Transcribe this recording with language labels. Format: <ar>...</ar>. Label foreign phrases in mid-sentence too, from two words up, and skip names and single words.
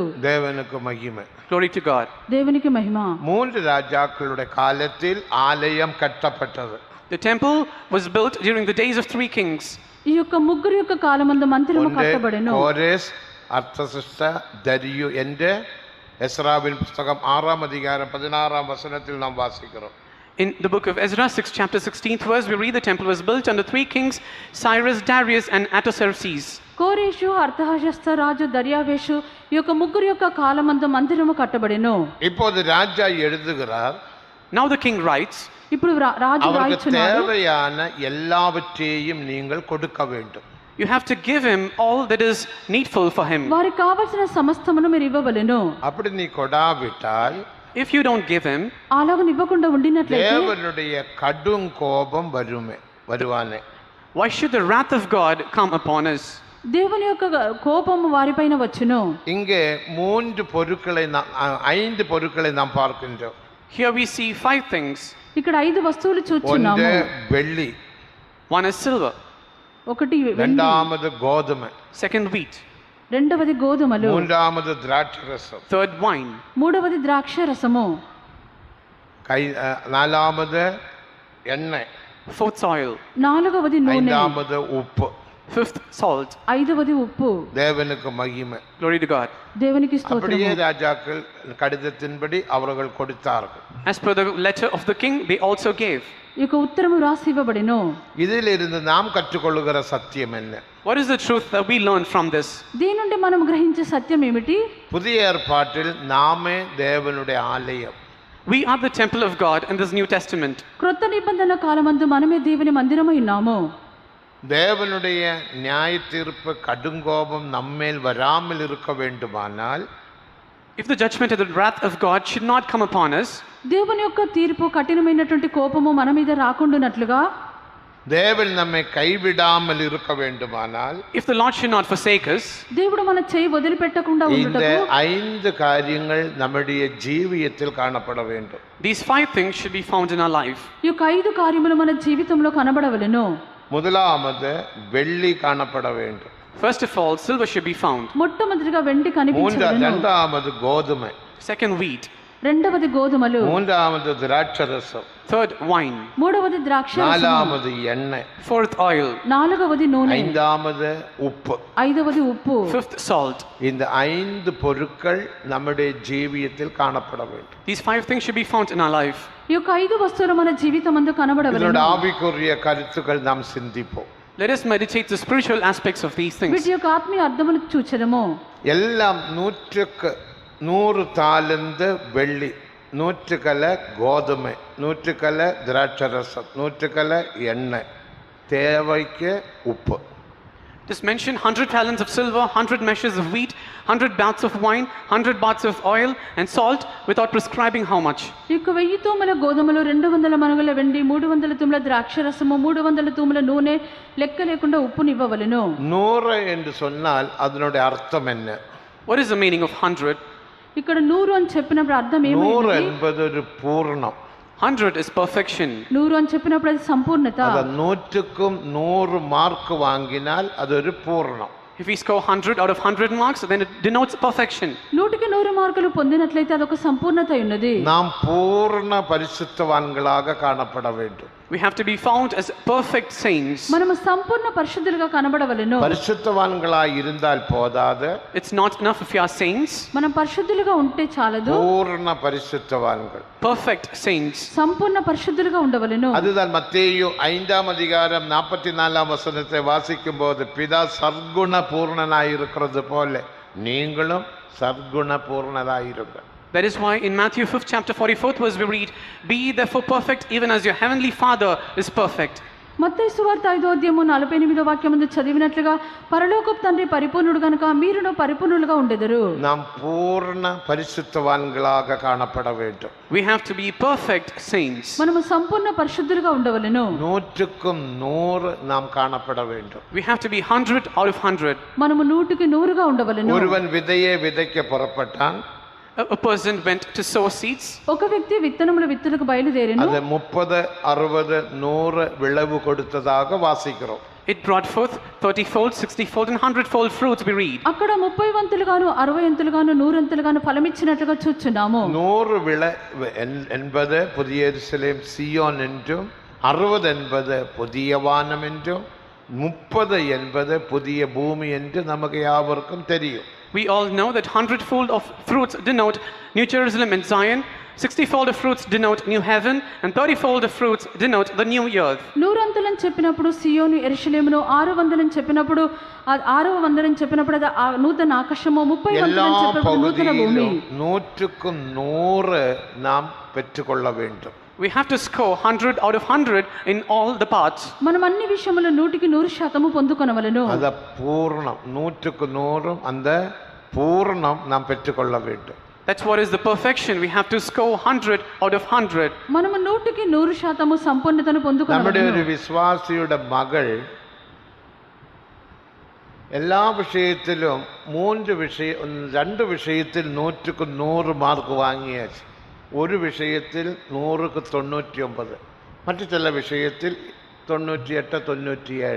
<ta>தேவனுக்கு மகிமை.</ta> <en>Glory to God.</en> <te>దేవునికి మహిమ.</te> <ta>3 ராஜாக்களுடைய காலத்தில் ஆலயம் கட்டப்பட்டது.</ta> <en>The temple was built during the days of 3 kings.</en> <te>ఈ యొక్క ముగ్గురు యొక్క కాలమందు మందిరము కట్టబడెను.</te> <ta>கோரேஸ், அர்தசஷ்ட, தரியு என்ற எஸ்ராவின் புத்தகம் 6ஆம் அதிகாரம் 16ஆம் வசனத்தில் நாம் வாசிக்கிறோம்.</ta> <en>In the book of Ezra, 6 chapter 16th verse, we read the temple was built under 3 kings, Cyrus, Darius and Artaxerxes.</en> <te>కోరేషు, అర్తహషస్త రాజు, దర్యావేషు ఈ యొక్క ముగ్గురు యొక్క కాలమందు మందిరము కట్టబడెను.</te> <ta>இப்போது ராஜா எழுதுகிறார்,</ta> <en>Now the king writes,</en> <te>ఇప్పుడు రాజు</te> <ta>அவருக்கு</ta> <te>రాయిచున్నాడు,</te> <ta>தேவையான எல்லாவற்றையும் நீங்கள் கொடுக்க வேண்டும்.</ta> <en>you have to give him all that is needful for him.</en> <te>వారికి కావలసిన సమస్తమును మీరు ఇవ్వవలెను.</te> <ta>அப்படி நீ கொடாவிட்டால்</ta> <en>If you don't give him,</en> <te>అలాగ ఇవ్వకుండా ఉండినట్లయితే</te> <ta>தேவனுடைய கடும் கோபம் வருவானே.</ta> <en>why should the wrath of God come upon us?</en> <te>దేవుని యొక్క కోపము వారిపైన వచ్చును.</te> <ta>இங்கே 5 பொருட்களை நாம் பார்க்கின்றோம்.</ta> <en>Here we see 5 things.</en> <te>ఇక్కడ 5 వస్తువులు</te> <ta>ஒன்று</ta> <te>చూస్తున్నాము.</te> <ta>வெள்ளி,</ta> <en>One is silver,</en> <te>ఒకటి వెండి,</te> <ta>இரண்டாவது கோதுமை,</ta> <en>second wheat,</en> <te>రెండవది గోధుమలు,</te> <ta>மூன்றாவது திராட்சரசம்,</ta> <en>third wine,</en> <te>మూడవది ద్రాక్ష రసము,</te> <ta>நாலாவது எண்ணெய்,</ta> <en>fourth oil,</en> <te>నాలుగవది నూనె,</te> <ta>ஐந்தாவது உப்பு.</ta> <en>fifth salt.</en> <te>ఐదవది ఉప్పు.</te> <ta>தேவனுக்கு மகிமை.</ta> <en>Glory to God.</en> <te>దేవునికి</te> <ta>அப்படியே</ta> <te>స్తోత్రము.</te> <ta>ராஜாக்கள் கடிதத்தின்படி அவர்கள் கொடுத்தார்கள்.</ta> <en>As per the letter of the king, they also gave.</en> <te>ఈ యొక్క ఉత్తరము రాసి ఇవ్వబడెను.</te> <ta>இதிலிருந்து நாம் கற்றுக்கொள்ளுகிற சத்தியம் என்ன?</ta> <en>What is the truth that we learn from this?</en> <te>దీని నుండి మనం గ్రహించే సత్యం ఏమిటి?</te> <ta>புதிய ஏற்பாட்டில் நாமே தேவனுடைய ஆலயம்.</ta> <en>We are the temple of God in this New Testament.</en> <te>క్రొత్త నిబంధన కాలమందు మనమే దేవుని మందిరమై ఉన్నాము.</te> <ta>தேவனுடைய நியாய தீர்ப்பு கடுங்கோபம் நம்மேல் வராமல் இருக்க வேண்டுமானால்</ta> <en>If the judgment and the wrath of God should not come upon us,</en> <te>దేవుని యొక్క తీర్పు కఠినమైనటువంటి కోపము మన మీద రాకుండానట్లుగా,</te> <ta>தேவன் நம்மை கைவிடாமல் இருக்க வேண்டுமானால்</ta> <en>if the Lord should not forsake us,</en> <te>దేవుడు మన చేయి వదిలిపెట్టకుండా</te> <ta>இந்த</ta> <te>ఉండుటకు</te> <ta>5 காரியங்கள் நம்முடைய ஜீவியத்தில் காணப்பட வேண்டும்.</ta> <en>these 5 things should be found in our life.</en> <te>ఈ యొక్క 5 కార్యములు మన జీవితంలో కనబడవలెను.</te> <ta>முதலாவது வெள்ளி காணப்பட வேண்டும்.</ta> <en>First of all, silver should be found.</en> <te>మొట్టమొదటిగా వెండి కనిపించవలెను.</te> <ta>இரண்டாவது கோதுமை,</ta> <en>Second, wheat.</en> <te>రెండవది గోధుమలు,</te> <ta>மூன்றாவது திராட்சரசம்,</ta> <en>Third, wine.</en> <te>మూడవది ద్రాక్ష రసము,</te> <ta>நாலாவது எண்ணெய்,</ta> <en>Fourth, oil.</en> <te>నాలుగవది నూనె,</te> <ta>ஐந்தாவது உப்பு.</ta> <te>ఐదవది ఉప్పు.</te> <en>Fifth, salt.</en> <ta>இந்த 5 பொருட்கள் நம்முடைய ஜீவியத்தில் காணப்பட வேண்டும்.</ta> <en>These 5 things should be found in our life.</en> <te>ఈ యొక్క 5 వస్తువులు మన జీవితమందు</te> <ta>இதனோட</ta> <te>కనబడవలెను.</te> <ta>ஆவிக்குரிய கருத்துக்கள் நாம் சிந்திப்போம்.</ta> <en>Let us meditate the spiritual aspects of these things.</en> <te>వీటి యొక్క ఆత్మీయ అర్థములు చూచెదము.</te> <ta>எல்லாம் 100 தாலந்து வெள்ளி, 100 கல கோதுமை, 100 கல திராட்சரசம், 100 கல எண்ணெய், தேவைக்கு உப்பு.</ta> <en>Just mention 100 talents of silver, 100 measures of wheat, 100 baths of wine, 100 baths of oil and salt without prescribing how much.</en> <te>ఈ యొక్క 1000 తూముల గోధుమలు, 200 మణుగుల వెండి, 300 తూముల ద్రాక్ష రసము, 300 తూముల నూనె, లెక్క లేకుండా ఉప్పుని ఇవ్వవలెను.</te> <ta>100 என்று சொன்னால் அதனுடைய அர்த்தம் என்ன?</ta> <en>What is the meaning of 100?</en> <te>ఇక్కడ 100 అని చెప్పినప్పుడు అర్థం 100 ఏమైంది?</te> <ta>என்பது ஒரு பூர்ணம்.</ta> <en>100 is perfection.</en> <te>100 అని చెప్పినప్పుడు అది సంపూర్ణత.</te> <ta>அத 100க்கும் 100 மார்க் வாங்கினால் அது ஒரு பூர்ணம்.</ta> <en>If we score 100 out of 100 marks, then it denotes perfection.</en> <te>100కి 100 మార్కులు పొందినట్లయితే అదొక సంపూర్ణత అయి ఉన్నది.</te> <ta>நாம் பூர்ண பரிசுத்தவான்களாக காணப்பட வேண்டும்.</ta> <en>We have to be found as perfect saints.</en> <te>మనము సంపూర్ణ పరిశుద్ధులుగా కనబడవలెను.</te> <ta>பரிசுத்தவான்களாய் இருந்தால் போதாது,</ta> <en>It's not enough if you are saints.</en> <te>మనం పరిశుద్ధులుగా ఉంటే చాలదు,</te> <ta>பூர்ண பரிசுத்தவான்கள்.</ta> <en>Perfect saints.</en> <te>సంపూర్ణ పరిశుద్ధులుగా ఉండవలెను.</te> <ta>அதுதான் மத்தேயு 5ஆம் அதிகாரம் 44ஆம் வசனத்தை வாசிக்கும் போது, பிதா சர்க்குண பூர்ணனாய் இருக்கிறது போல நீங்களும் சர்க்குண பூர்ணராயிருங்கள்.</ta> <en>That is why in Matthew 5th chapter 44th verse we read, "Be ye therefore perfect, even as your heavenly Father is perfect."</en> <te>మత్తయి సువార్త 5వ అధ్యాయము 48వ వాక్యమందు చదివినట్లుగా పరలోకపు తండ్రి పరిపూర్ణుడు గనుక మీరును పరిపూర్ణులుగా ఉండెదరు.</te> <ta>நாம் பூர்ண பரிசுத்தவான்களாக காணப்பட வேண்டும்.</ta> <en>We have to be perfect saints.</en> <te>మనము సంపూర్ణ పరిశుద్ధులుగా ఉండవలెను.</te> <ta>100க்கும் 100 நாம் காணப்பட வேண்டும்.</ta> <en>We have to be 100 out of 100.</en> <te>మనము 100కి 100గా ఉండవలెను.</te> <ta>ஒருவன் விதையை விதைக்க புறப்பட்டான்,</ta> <en>A person went to sow seeds.</en> <te>ఒక వ్యక్తి విత్తనముల విత్తులకు బయలుదేరెను.</te> <ta>அது 30, 60, 100 விளைவு கொடுத்ததாக வாசிக்கிறோம்.</ta> <en>It brought forth 30-fold, 60-fold and 100-fold fruits, we read.</en> <te>అక్కడ 30 వంతులుగాను 60 వంతులుగాను 100 వంతులుగాను ఫలమిచ్చినట్లుగా చూచున్నాము.</te> <ta>100 விளை என்பது புதிய எருசலேம் சீயோன் என்றும், 60 என்பது புதிய வானம் என்றும், 30 என்பது புதிய பூமி என்று நமக்கு யாவருக்கும் தெரியும்.</ta> <en>We all know that 100-fold of fruits denote New Jerusalem and Zion, 60-fold of fruits denote new heaven, and 30-fold of fruits denote the new earth.</en> <te>100 అంతలని చెప్పినప్పుడు సియోను యెరూషలేమును, 600 అని చెప్పినప్పుడు 600 అని చెప్పినప్పుడు అది నూతన ఆకాశము, 30</te> <ta>எல்லா</ta> <te>వందలని చెప్పినప్పుడు నూతన భూమి.</te> <ta>பகுதியிலும் 100க்கு 100 நாம் பெற்றுக்கொள்ள வேண்டும்.</ta> <en>We have to score 100 out of 100 in all the parts.</en> <te>మనం అన్ని విషయములో 100% పొందుకొనవలెను.</te> <ta>அத பூர்ணம் 100க்கு 100 அந்த பூர்ணம் நாம் பெற்றுக்கொள்ள வேண்டும்.</ta> <en>That's what is the perfection. We have to score 100 out of 100.</en> <te>మనము 100% సంపూర్ణతను</te> <ml>നമ്മുടെ</ml> <te>పొందుకొనవలెను.</te> <ml>ഒരു വിശ്വാസിയുടെ മകൾ എല്ലാ വിഷയത്തിലും 2 വിഷയത്തിൽ 100ക്ക് 100 മാർക്ക് വാങ്ങിയാச்சு. ഒരു വിഷയത്തിൽ 100க்கு 99, മറ്റു ചില വിഷയത്തിൽ 98, 97.</ml>